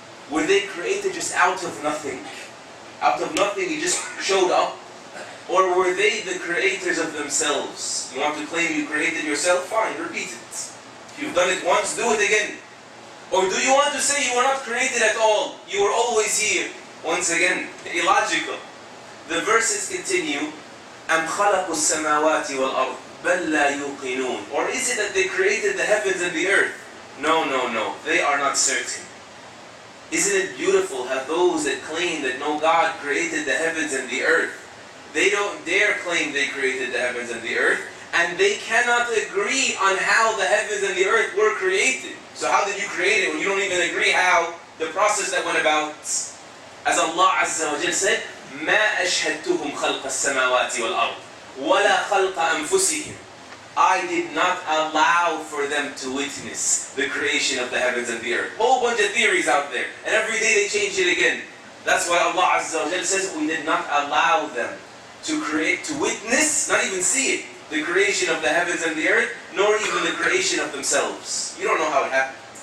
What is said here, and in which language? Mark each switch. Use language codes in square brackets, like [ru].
[en] Were they created just out of nothing? Out of nothing, it just showed up? Or were they the creators of themselves? You want to claim you created yourself? Fine, repeat it. If you've done it once, do it again. Or do you want to say you were not created at all? You were always here. Once again, illogical. The verses continue, [ar] أَمْ خَلَقُوا السَّمَاوَاتِ وَالْأَرْضِ بَلْ لَا يُوقِنُونَ. [en] Or is it that they created the heavens and the earth? No, no, no. They are not certain. Isn't it beautiful how those that claim that no, God created the heavens and the earth, they don't dare claim they created the heavens and the earth, and they cannot agree on how the heavens and the earth were created. So how did you create it when you don't even agree how the process that went about? As Allah Azza wa Jal said, [ar] مَا أَشْهَدْتُهُمْ خَلْقَ السَّمَاوَاتِ وَالْأَرْضِ وَلَا خَلْقَ أَنفُسِهِمْ. [en] I did not allow for them to witness the creation of the heavens and the earth. Whole bunch of theories out there, and every day they change it again. That's why Allah Azza wa Jal says, we did not allow them to create, to witness, not even see it, the creation of the heavens and the earth, nor even the creation of themselves. You don't know how it happened.